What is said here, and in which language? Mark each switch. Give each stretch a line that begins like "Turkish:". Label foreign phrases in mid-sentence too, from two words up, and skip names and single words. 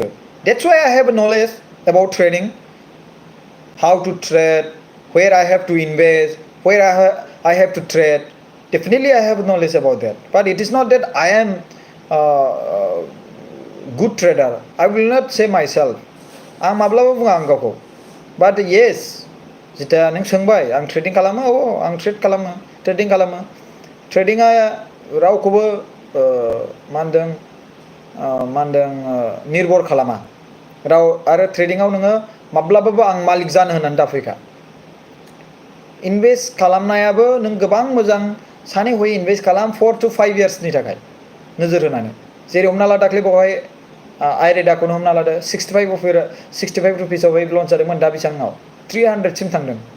English: that's why I have a knowledge about trading how to trade where I have to invest where I have to trade definitely I have knowledge about that but it is not that I am good trader I will not say myself
Bodo: आं माब्लाबा बुङा आं गावखौ
English: but yes
Bodo: जिता नों सोंबाय आं ट्रेडिं खालामो आं ट्रेडिं खालामो ट्रेडिंआ रावखौबो मा होनदों निर्भर खालामा आरो ट्रेडिंआव नोङो माब्लाबाबो आं मालिक जानो होननानै दाफैखा इनभेस्ट खालामनायाबो नों गोबां मोजां सानै हयै इनभेस्ट खालाम
English: 4 to 5 years
Bodo: नि थाखाय नोजोर होनानै जेरै हमना ला दाख्लै बावहाय आइरेदाखौनो हमना लादो 65 रुपिसावहाय लन्च जादोंमोन दा बेसेबाङाव 300 सिम थांदों